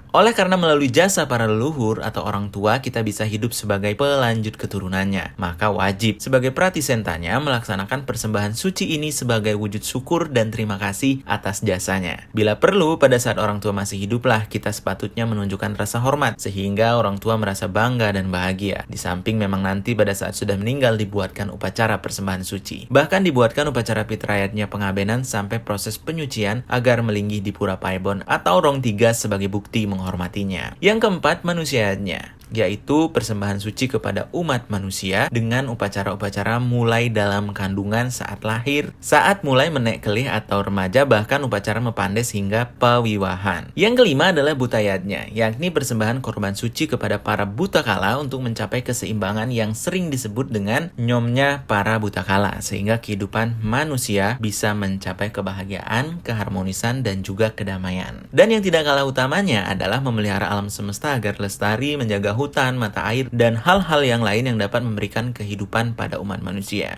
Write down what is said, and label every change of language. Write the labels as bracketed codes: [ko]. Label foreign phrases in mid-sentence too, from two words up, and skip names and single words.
[id] Oleh karena melalui jasa para leluhur atau orang tua kita bisa hidup sebagai pelanjut keturunannya, maka wajib sebagai pratisentanya melaksanakan persembahan suci ini sebagai wujud syukur dan terima kasih atas jasanya. Bila perlu, pada saat orang tua masih hiduplah kita sepatutnya menunjukkan rasa hormat sehingga orang tua merasa bangga dan bahagia. Di samping memang nanti pada saat sudah meninggal dibuatkan upacara persembahan suci. Bahkan dibuatkan upacara pitrayatnya pengabenan sampai proses penyucian agar melinggih di Pura Paebon atau Rong 3 sebagai bukti menghormatinya. Yang keempat, manusianya, yaitu persembahan suci kepada umat manusia dengan upacara-upacara mulai dalam kandungan saat lahir, saat mulai [ban] menek kelih [id] atau remaja, bahkan upacara mepandes hingga pawiwahan. Yang kelima adalah butayatnya, yakni persembahan korban suci kepada para buta kala untuk mencapai keseimbangan yang sering disebut dengan nyomnya para buta kala, sehingga kehidupan manusia bisa mencapai kebahagiaan, keharmonisan, dan juga kedamaian. Dan yang tidak kalah utamanya adalah memelihara alam semesta agar lestari, menjaga hutan, mata air, dan hal-hal yang lain yang dapat memberikan kehidupan pada umat manusia.